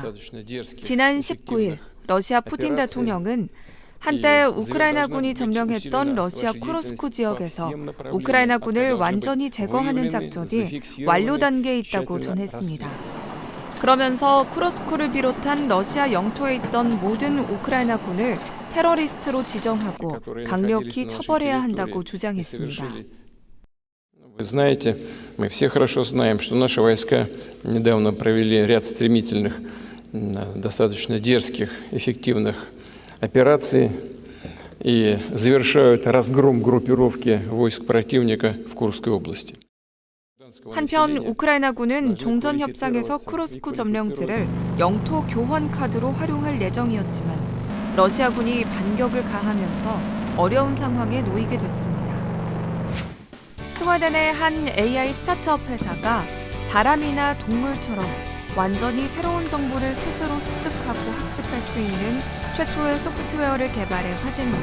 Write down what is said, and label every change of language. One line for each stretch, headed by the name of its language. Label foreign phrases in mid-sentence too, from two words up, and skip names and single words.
Korean: 지난 19일 러시아 푸틴 대통령은 한때 우크라이나군이 점령했던 러시아 쿠르스크 지역에서 우크라이나군을 완전히 제거하는 작전이 완료 단계에 있다고 전했습니다. 그러면서 쿠르스크를 비롯한 러시아 영토에 있던 모든 우크라이나군을 테러리스트로 지정하고 강력히 처벌해야 한다고 주장했습니다.
Russian: Вы знаете, мы все хорошо знаем, что наши войска недавно провели ряд стремительных, достаточно дерзких, эффективных операций и завершают разгром группировки войск противника в Курской области.
Korean: 한편 우크라이나군은 종전 협상에서 쿠르스크 점령지를 영토 교환 카드로 활용할 예정이었지만 러시아군이 반격을 가하면서 어려운 상황에 놓이게 됐습니다. 스웨덴의 한 AI 스타트업 회사가 사람이나 동물처럼 완전히 새로운 정보를 스스로 습득하고 학습할 수 있는 최초의 소프트웨어를 개발해 화제입니다.